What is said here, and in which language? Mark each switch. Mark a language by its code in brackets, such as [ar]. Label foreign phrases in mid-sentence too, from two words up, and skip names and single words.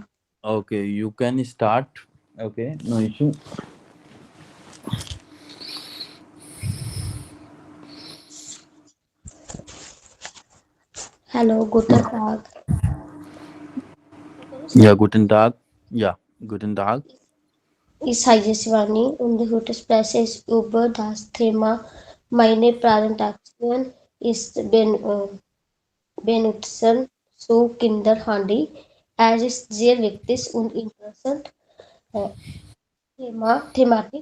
[en] okay, you can start. okay, no issue. [de] Hallo guten Tag. Ja guten Tag. Ja guten Tag. Ich heiße Svani und heute spreche ich über das Thema meine Präsentation ist benutzen zu Kinderhandy. Es ist sehr wichtig und interessant Thematik.